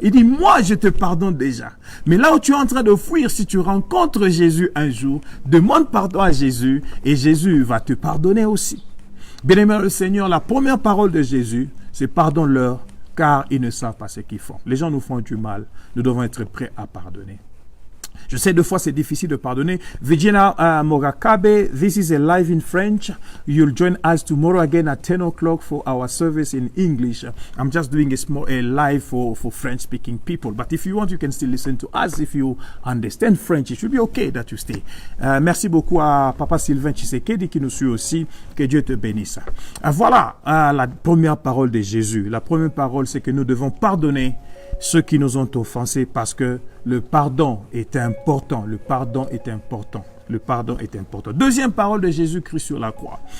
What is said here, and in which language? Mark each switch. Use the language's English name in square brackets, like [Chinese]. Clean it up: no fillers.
[French] Il dit, moi je te pardonne déjà. Mais là où tu es en train de fuir, si tu rencontres Jésus un jour, demande pardon à Jésus et Jésus va te pardonner aussi. Bien-aimé le Seigneur, la première parole de Jésus, c'est pardonne-leur car ils ne savent pas ce qu'ils font. Les gens nous font du mal, nous devons être prêts à pardonner. Je sais, des fois, c'est difficile de pardonner. [English] Virginia Morakabe, this is a live in French. You'll join us tomorrow again at 10 o'clock for our service in English. I'm just doing a live for French-speaking people. But if you want, you can still listen to us. If you understand French, it should be okay that you stay. [French] Merci beaucoup à Papa Sylvain Tshisekedi qui nous suit aussi. Que Dieu te bénisse. Voilà la première parole de Jésus. La première parole, c'est que nous devons pardonner ceux qui nous ont offensés parce que le pardon est important. Le pardon est important. Le pardon est important. Deuxième parole de Jésus-Christ sur la croix.